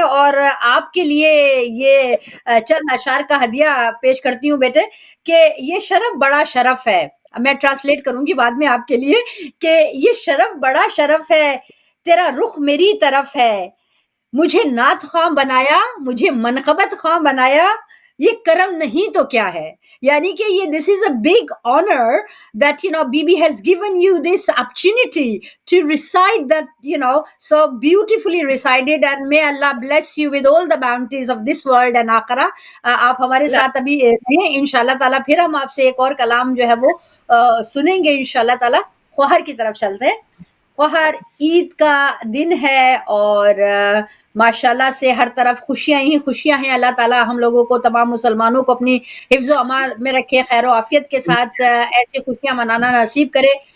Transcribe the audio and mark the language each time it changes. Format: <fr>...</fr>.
<hi>और आपके लिए ये चंद अशार का हदिया पेश करती हूँ बेटे कि ये शरफ बड़ा शरफ है। मैं ट्रांसलेट करूंगी बाद में आपके लिए कि ये शरफ बड़ा शरफ है, तेरा रुख मेरी तरफ है, मुझे नात ख्वां बनाया, मुझे मनक़बत ख्वां बनाया, ये करम नहीं तो क्या है। यानी कि ये</hi> <en>This is a big honour that BB has given you this opportunity to recite that so beautifully recited, and may Allah bless you with all the bounties of this world and akhirah.</en> <hi>आप हमारे साथ अभी रहें इंशाल्लाह ताला, फिर हम आपसे एक और कलाम जो है वो सुनेंगे इंशाल्लाह ताला। ख्वाहर की तरफ चलते हैं। ख्वाहर, ईद का दिन है और माशाल्लाह से हर तरफ खुशियां ही खुशियां हैं। अल्लाह ताला हम लोगों को, तमाम मुसलमानों को अपनी हिफ्ज़ व अमान में रखे, खैर व आफियत के साथ ऐसी खुशियां मनाना नसीब करे।</hi>